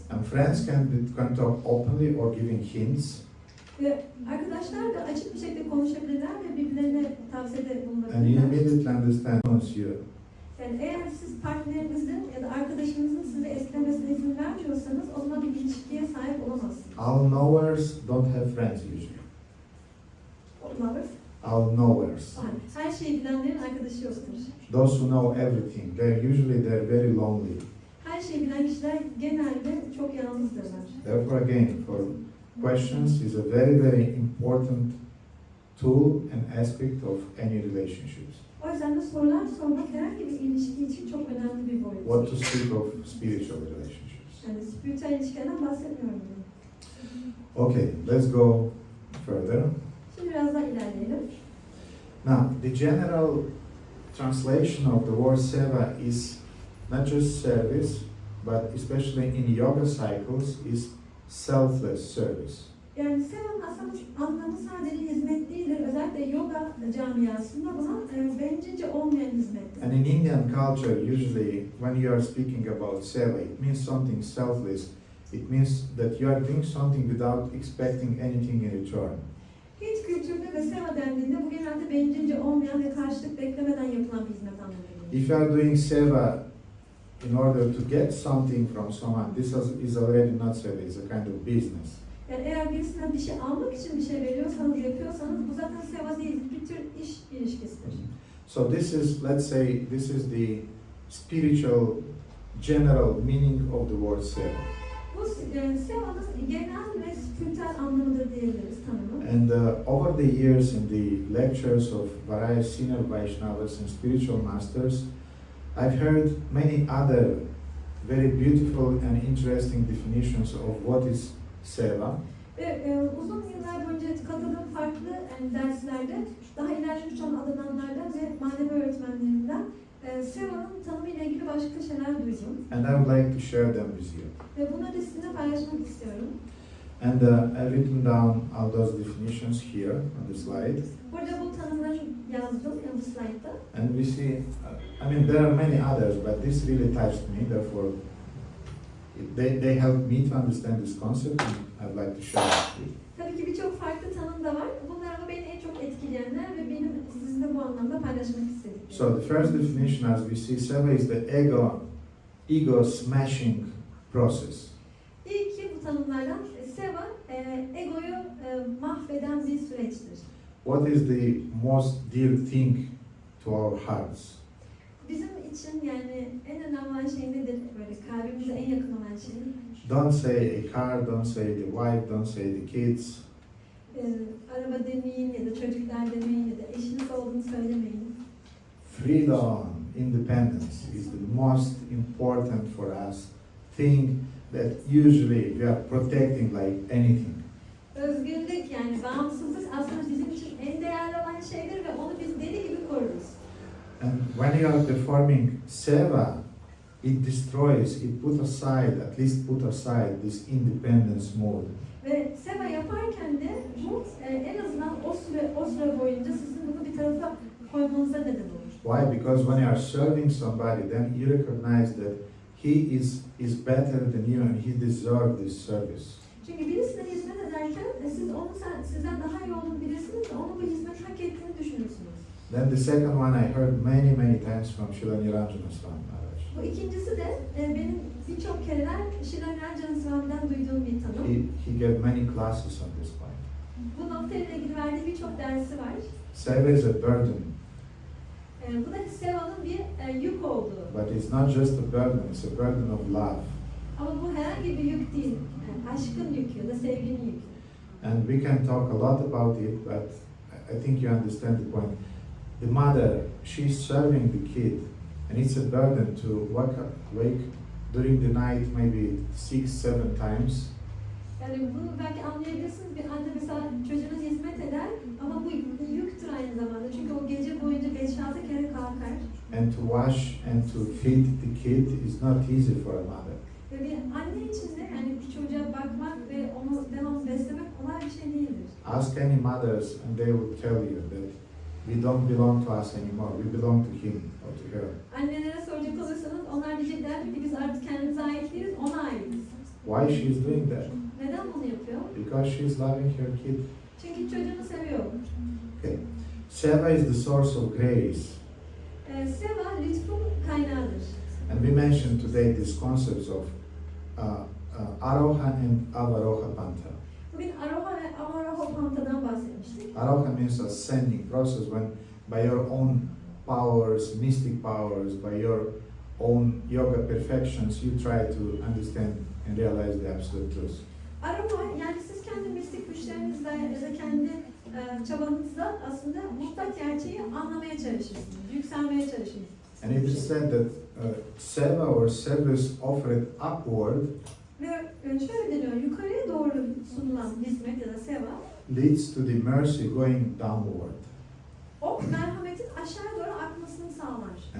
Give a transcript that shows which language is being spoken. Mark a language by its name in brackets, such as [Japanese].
[English] And friends can talk openly or giving hints. [Turkish] Ve arkadaşlar da açık bir şekilde konuşabilirler ve birbirlerine tavsiyede [English] And you [Turkish] bulunabilirler. [English] immediately understand you. [Turkish] Yani eğer siz partnerinizin ya da arkadaşınızın sizi etkilemesine izin vermiyorsanız o zaman bir ilişkiye sahip olamazsınız. [English] All knowers don't have friends usually. [Turkish] Olamaz. [English] All knowers. [Turkish] Her şeyi bilenlerin arkadaşı yoktur. [English] Those who know everything, they're very lonely. [Turkish] Her şeyi bilen kişiler genelde çok yalnızdırlar. [English] Therefore, again, for questions is a very, very important tool and aspect of any relationships. [Turkish] O yüzden de sorular sormak herhangi bir ilişki için çok önemli bir boyut. [English] What to speak of spiritual relationships? [Turkish] Yani spiritüel ilişkilerden bahsetmiyorum bile. [English] Okay, let's go further. [Turkish] Şimdi biraz daha ilerleyelim. [English] Now, the general translation of the word seva is not just service, but especially in yoga cycles, is selfless service. [Turkish] Yani seva'nın aslında anlamı sadece hizmet değildir. Özellikle yoga camiasında buna bencilce olmayan hizmettir. [English] And in Indian culture, usually when you are speaking about seva, it means something selfless. It means that you are doing something without expecting anything in return. [Turkish] Hint kültüründe ve seva dendiğinde bu genelde bencilce olmayan ve karşılık beklemeden yapılan bir hizmet anlamına gelir. [English] If you are doing seva in order to get something from someone, this is already not seva, it's a kind of business. [Turkish] Yani eğer birisinden bir şey almak için bir şey veriyorsanız, yapıyorsanız bu zaten seva değil, bir tür iş ilişkisidir. [English] So this is, let's say, this is the spiritual general meaning of the word seva. [Turkish] Bu seva'nın genel ve spiritüel anlamıdır diyebiliriz tanımı. [English] And over the years in the lectures of various senior Vaishnavas and spiritual masters, I've heard many other very beautiful and interesting definitions of what is seva. [Turkish] Ve uzun yıllar boyunca katıldığım farklı derslerde daha ilerlemiş olan adananlardan ve manevi öğretmenlerinden seva'nın tanımıyla ilgili başka şeyler duydum. [English] And I would like to share them with you. [Turkish] Ve bunları sizinle paylaşmak istiyorum. [English] And I've written down all those definitions here on the slide. [Turkish] Burada bu tanımları yazdım bu slaytta. [English] And we see, I mean, there are many others, but this really touched me. Therefore, they helped me to understand this concept, and I'd like to share it with you. [Turkish] Tabii ki birçok farklı tanım da var. Bunlar ama beni en çok etkileyenler ve benim sizinle bu anlamda paylaşmak istediğim. [English] So the first definition, as we see, seva is the ego smashing process. [Turkish] İlk ki bu tanımlardan seva egoyu mahveden bir süreçtir. [English] What is the most dear thing to our hearts? [Turkish] Bizim için yani en önemli olan şey nedir? Böyle kalbimize en yakın olan şey. [English] Don't say a car, don't say the wife, don't say the kids. [Turkish] Araba demeyin ya da çocuklar demeyin ya da eşiniz olduğunu söylemeyin. [English] Freedom, independence is the most important for us thing that usually we are protecting like anything. [Turkish] Özgürlük yani bağımsızlık aslında bizim için en değerli olan şeydir ve onu biz deli gibi koruruz. [English] And when you are performing seva, it destroys, it put aside this independence mode. [Turkish] Ve seva yaparken de bu en azından o süre boyunca sizin bunu bir tarafa koymanıza neden olur. [English] Why? Because when you are serving somebody, then you recognize that he is better than you and he deserves this service. [Turkish] Çünkü birisine hizmet ederken siz onu sizden daha iyi olduğunu bilirsiniz ve onun bu hizmeti hak ettiğini düşünürsünüz. [English] Then the second one I heard many times from Srila Niranjana Swami Maharaj. [Turkish] Bu ikincisi de benim birçok kereler Srila Niranjana Swami'den duyduğum bir tanım. [English] He gave many classes on this point. [Turkish] Bu noktayla ilgili verdiği birçok dersi var. [English] Seva is a burden, [Turkish] Bu da seva'nın bir yük olduğu. [English] but it's not just a burden, it's a burden of love. [Turkish] Ama bu herhangi bir yük değil. Aşkın yükü ya da sevginin yükü. [English] And we can talk a lot about it, but I think you understand the point. The mother, she's serving the kid, and it's a burden to wake during the night maybe 6-7 times. [Turkish] Yani bunu belki anlayabilirsiniz. Bir anne mesela çocuğuna hizmet eder ama bu yüktür aynı zamanda. Çünkü o gece boyunca 5-6 kere kalkar. [English] And to wash and to feed the kid is not easy for a mother. [Turkish] Ve bir anne için de yani bir çocuğa bakmak ve onu devamlı beslemek kolay bir şey değildir. [English] Ask any mothers and they will tell you that we don't belong to us anymore, we belong to him or to her. [Turkish] Annelere soracak olursanız onlar diyecekler ki biz artık kendimize ait değiliz, ona aitiz. [English] Why she's doing that? [Turkish] Neden bunu yapıyor? [English] Because she's loving her kid. [Turkish] Çünkü çocuğunu seviyor. [English] Okay. Seva is the source of grace. [Turkish] Seva lütfun kaynağıdır. [English] And we mentioned today these concepts of Aroha and Avaroha Pantha. [Turkish] Bugün Aroha ve Avaroha Pantha'dan bahsetmiştik. [English] Aroha means ascending process when by your own powers, mystic powers, by your own yoga perfections, you try to understand and realize the absolute truth. [Turkish] Aroha yani siz kendi mistik güçlerinizle ya da kendi çabanızda aslında mutlak gerçeği anlamaya çalışırsınız, yükselmeye çalışırsınız. [English] And it is said that seva or service offered upward [Turkish] Ve şöyle deniyor, yukarıya doğru sunulan hizmet ya da seva, [English] leads to the mercy going downward. [Turkish] o merhametin aşağı doğru akmasını sağlar.